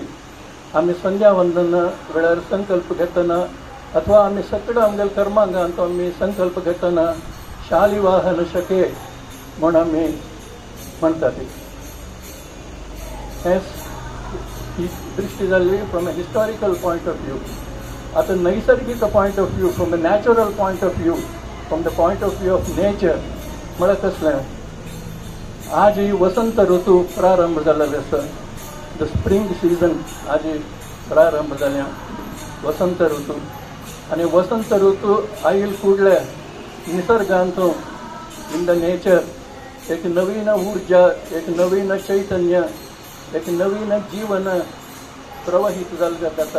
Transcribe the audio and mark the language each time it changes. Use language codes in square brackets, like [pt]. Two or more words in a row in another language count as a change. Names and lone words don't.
[kok] आमी संध्या वंदन वेळार संकल्प घेतना अथवा आमी सगळ्या आमच्या कर्मांगांत आमी संकल्प घेतना शालिवाहन शके म्हूण आमी म्हणटात. हे ही दृष्टी जाल्ली [en] from a historical point of view. [kok] आता नैसर्गिक [en] point of view from the natural point of view from the point of view of nature [kok] म्हळ्यार कसलें. आज ही वसंत ऋतू प्रारंभ जाल्लो आसा. [en] the spring season [kok] आज प्रारंभ जाल्या वसंत ऋतू. आणि वसंत ऋतू आयिल्ले फुडले निसर्गांतूं [en] in the nature [kok] एक नवीन ऊर्जा एक नवीन चैतन्य एक नवीन जीवन प्रवाहित जाल्लें जाता.